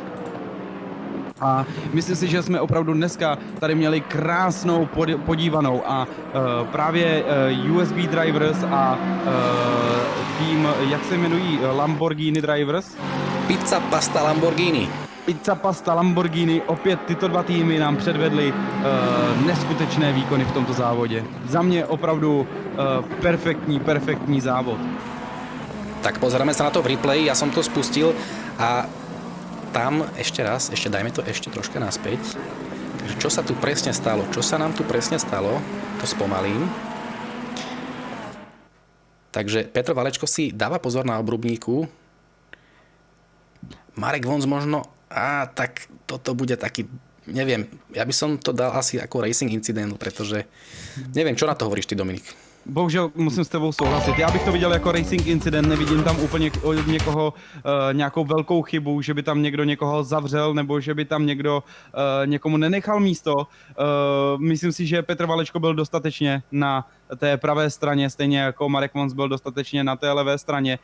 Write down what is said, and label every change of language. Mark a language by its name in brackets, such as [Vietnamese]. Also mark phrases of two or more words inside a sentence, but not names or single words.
[Czech] A myslím si, že jsme opravdu dneska tady měli krásnou podívanou a právě USB Drivers a tým, jak se jmenují, Lamborghini Drivers? Pizza Pasta Lamborghini. Pizza Pasta Lamborghini, opět tyto dva týmy nám předvedly neskutečné výkony v tomto závodě. Za mě opravdu perfektní závod. [Slovak] Tak pozrieme sa na to v replay, ja som to spustil a tam ešte raz, dajme to ešte troška naspäť. Takže čo sa tu presne stalo? Čo sa nám tu presne stalo? To spomalím. Takže Petr Valečko si dáva pozor na obrubníku. Marek Vonz možno, tak toto bude taký, neviem, ja by som to dal asi ako [English] racing incident, [Slovak] pretože neviem, čo na to hovoríš ty, Dominik? [Czech] Bohužel musím s tebou souhlasit. Já bych to viděl jako [English] racing incident, [Czech] nevidím tam úplně od někoho nějakou velkou chybu, že by tam někdo někoho zavřel nebo že by tam někdo někomu nenechal místo. Myslím si, že Petr Valečko byl dostatečně na té pravé straně, stejně jako Marek Vonz byl dostatečně na té levé straně.